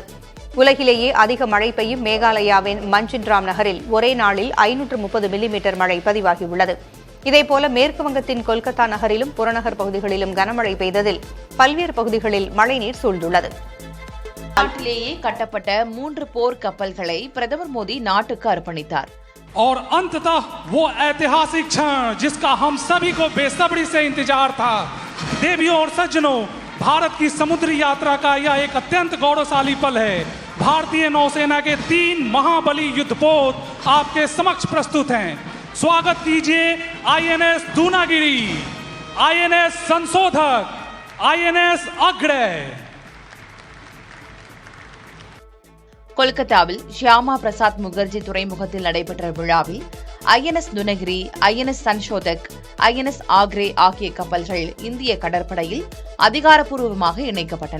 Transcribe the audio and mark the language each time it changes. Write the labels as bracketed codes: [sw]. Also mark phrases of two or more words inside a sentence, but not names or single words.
[ta] உலகிலேயே அதிக மழை பெய்யும் மேகாலயாவின் மஞ்சின்ராம் நகரில் ஒரே நாளில் 530 மில்லிமீட்டர் மழை பதிவாகியுள்ளது. இதேபோல மேற்கு வங்கத்தின் கொல்கத்தா நகரிலும் புறநகர் பகுதிகளிலும் கனமழை பெய்ததில் பல்வேறு பகுதிகளில் மழைநீர் சூழ்ந்துள்ளது. நாட்டிலேயே கட்டப்பட்ட 3 போர் கப்பல்களை பிரதமர் மோடி நாட்டுக்கு அர்ப்பணித்தார். [hi] और अंततः वो ऐतिहासिक क्षण जिसका हम सभी को बेसब्री से इंतजार था। देवियों और सज्जनों, भारत की समुद्री यात्रा का यह एक अत्यंत गौरवशाली पल है। भारतीय नौसेना के 3 महाबली युद्धपोत आपके समक्ष प्रस्तुत हैं। स्वागत कीजिए INS दूनागिरी, INS संशोधक, INS अग्रय। [ta] கொல்கத்தாவில் ஷியாமா பிரசாத் முகர்ஜி துறைமுகத்தில் நடைபெற்ற விழாவில் INS துனகிரி, INS சன்ஷோதக், INS ஆக்ரே ஆகிய கப்பல்கள் இந்திய கடற்படையில் அதிகாரப்பூர்வமாக இணைக்கப்பட்டன.